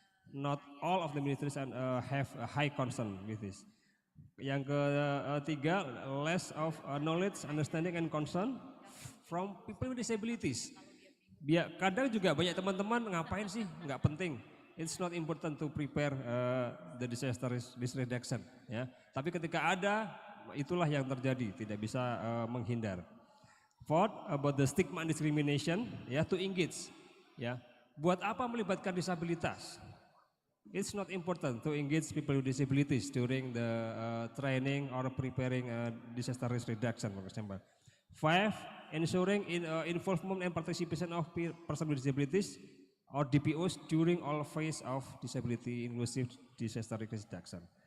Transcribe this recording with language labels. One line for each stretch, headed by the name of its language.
English: Not all of the ministries have a high concern with this.
Indonesian: Yang ketiga,
English: less of knowledge, understanding, and concern from people with disabilities.
Indonesian: Kadang juga banyak teman-teman ngapain sih, nggak penting.
English: It's not important to prepare the disaster risk reduction.
Indonesian: Tapi ketika ada, itulah yang terjadi, tidak bisa menghindar.
English: Fourth, about the stigma and discrimination, to engage.
Indonesian: Buat apa melibatkan disabilitas?
English: It's not important to engage people with disabilities during the training or preparing disaster risk reduction, for example. 5, ensuring involvement and participation of person with disabilities or DPOs during all phase of disability inclusive disaster risk reduction.